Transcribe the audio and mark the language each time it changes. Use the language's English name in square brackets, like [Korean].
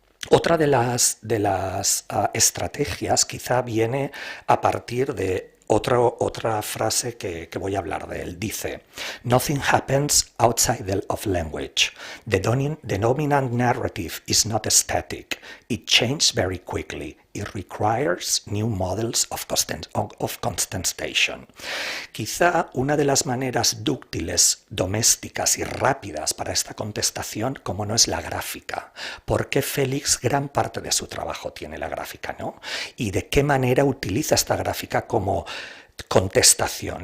[Spanish] Otra de las estrategias quizá viene a partir de otra frase que voy a hablar de él. [English] Dice: "Nothing happens outside of language. The dominant narrative is not static. It changes very quickly. It requires new models of contestation". [Spanish] Quizá una de las maneras dúctiles, domésticas y rápidas para esta contestación, como no, es la gráfica. Porque Félix, gran parte de su trabajo tiene la gráfica, ¿no? Y de qué manera utiliza esta gráfica como contestación.